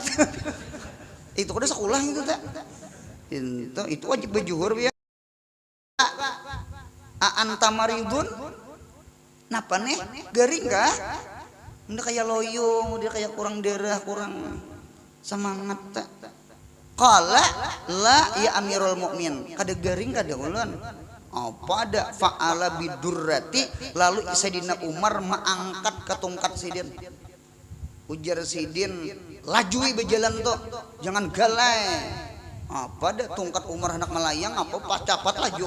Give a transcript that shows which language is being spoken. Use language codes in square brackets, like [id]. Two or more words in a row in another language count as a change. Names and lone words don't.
[bjn] Itu kada sekolah itu tak. Itu wajib berjuhur ya. [ar] Anta maridun. [bjn] Napa nih? Garing kah? Udah kayak loyo, dia kayak kurang darah, kurang semangat tak. [ar] Qala la ya Amirul Mukmin. [bjn] Kada garing kada ulun. Apa ada [ar] fa'ala bidurrati [bjn] lalu Sayyidina Umar mengangkat ke tongkat sidin. Ujar sidin, lajui berjalan tuh, jangan galai. Apa ada tongkat Umar hendak melayang apa pas capat laju.